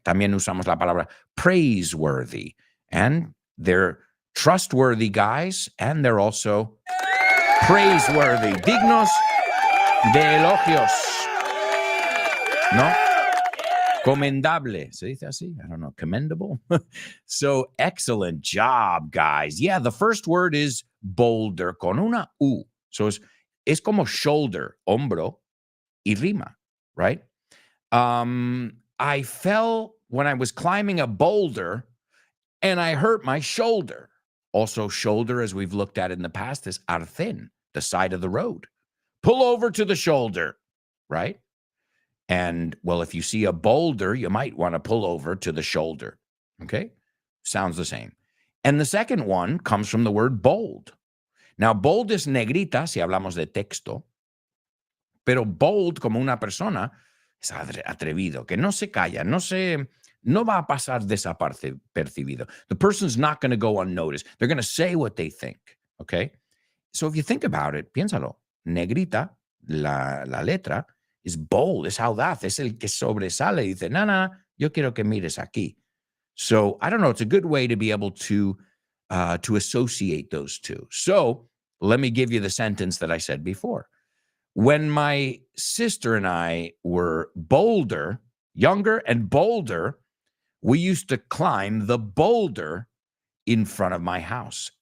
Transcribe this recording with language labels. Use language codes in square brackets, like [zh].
[es] También usamos la palabra praiseworthy. [en] And they're trustworthy guys, and they're also praiseworthy, [es] dignos de elogios. [en] No? Commendable. [es] Se dice así? [en] I don't know. Commendable? So, excellent job, guys. Yeah, the first word is boulder, [es] con una U. So, es como shoulder, hombro, y rima, right? [en] I fell when I was climbing a boulder, and I hurt my shoulder. Also, shoulder, as we've looked at in the past, is arcén, the side of the road. Pull over to the shoulder, right? And, well, if you see a boulder, you might want to pull over to the shoulder, okay? Sounds the same. And the second one comes from the word bold. [es] Now, bold es negrita, si hablamos de texto, pero bold como una persona es atrevido, que no se calla, no va a pasar desapercibido. [en] The person's not going to go unnoticed. They're going to say what they think, okay? So if you think about it, [es] piénsalo. Negrita, la letra, [en] is bold, [es] es audaz, es el que sobresale. Dice, no, yo quiero que mires aquí. [en] So I don't know. It's a good way to be able to associate those two. So let me give you the sentence that I said before. When my sister and I were younger and bolder, we used to climb the boulder in front of my house.